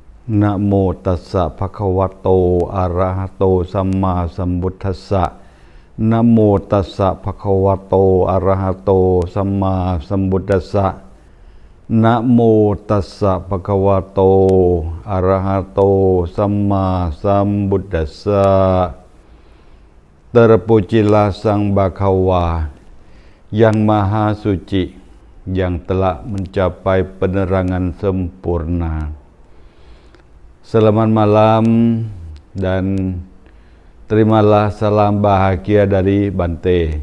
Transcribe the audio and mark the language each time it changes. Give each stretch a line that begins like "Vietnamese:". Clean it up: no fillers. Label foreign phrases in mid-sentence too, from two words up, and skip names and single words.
Pali: นะโมตัสสะภะคะวะโตอะระหะโตสัมมาสัมพุทธัสสะนะโมตัสสะภะคะวะโตอะระหะโตสัมมาสัมพุทธัสสะนะโมตัสสะภะคะวะโตอะระหะโตสัมมาสัมพุทธัสสะ
Indonesian: Terpujilah Sang Bhagawa yang Maha Suci, yang telah mencapai penerangan sempurna. Selamat malam dan terimalah salam bahagia dari Bante.